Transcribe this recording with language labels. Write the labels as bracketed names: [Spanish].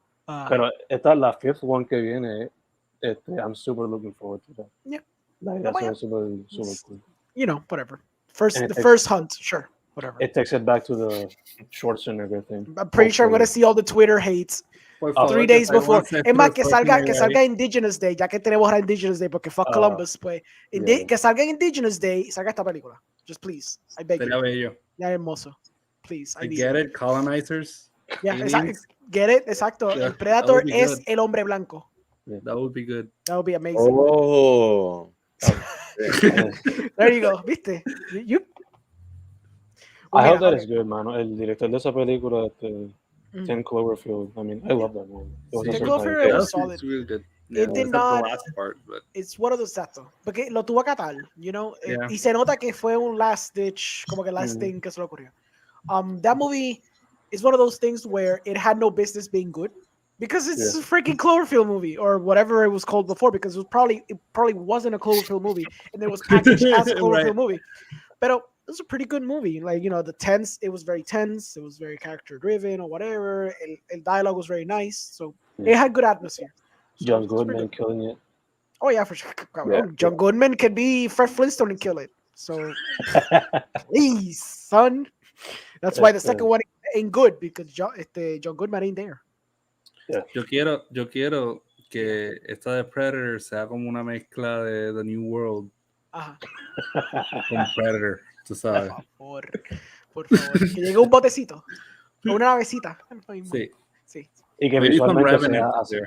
[Spanish] Pero esta la [English] 5th one [Spanish] que viene. [English] I'm super looking forward to that. Yeah. Like, that's super cool. You know, whatever. First hunt, sure. Whatever. It takes it back to the Schwarzenegger thing. I'm pretty sure I'm going to see all the Twitter hates 3 days before. [Spanish] Es más, que salga Indigenous Day, ya que tenemos ahora Indigenous Day, porque [English] fuck [Spanish] Columbus, pues. Que salga en Indigenous Day y salga esta película. [English] Just please. I beg you. [Spanish] Bello. Ya hermoso. Please. [English] I get it, colonizers. Yeah, get it, exacto. [Spanish] Yeah, el Predator es el hombre blanco. [English] Yeah, that would be good. That would be amazing. Oh. There you go. [Spanish] ¿Viste? [English] I hope that is good, man. [Spanish] El director de esa película, Ken Cloverfield. [English] I mean, I love that movie. Ken Cloverfield was solid. Really good. It did not. The last part, but... It's one of those [Spanish] exacto. Porque lo tuvo a catar, [English] you know. [Spanish] Y se nota que fue un [English] last ditch, [Spanish] como que [English] last thing [Spanish] que se le ocurrió. [English] That movie is one of those things where it had no business being good. Because it's a freaking Cloverfield movie or whatever it was called before, because it probably wasn't a Cloverfield movie and it was packaged as a Cloverfield movie. But it was a pretty good movie. Like, you know, it was very tense, it was very character driven or whatever. El dialogue was very nice. So it had good atmosphere. So John Goodman killing it. Oh yeah, for sure. John Goodman can be Fred Flintstone and kill it. So please, son. That's why the second one ain't good, because John Goodman ain't there. Yeah. [Spanish] Yo quiero que esta de Predator sea como una mezcla de The New World. Ajá. Con Predator, tú sabes. Por favor. Que llegue un botecito. O una navecita. Sí. Y que visualmente sea así.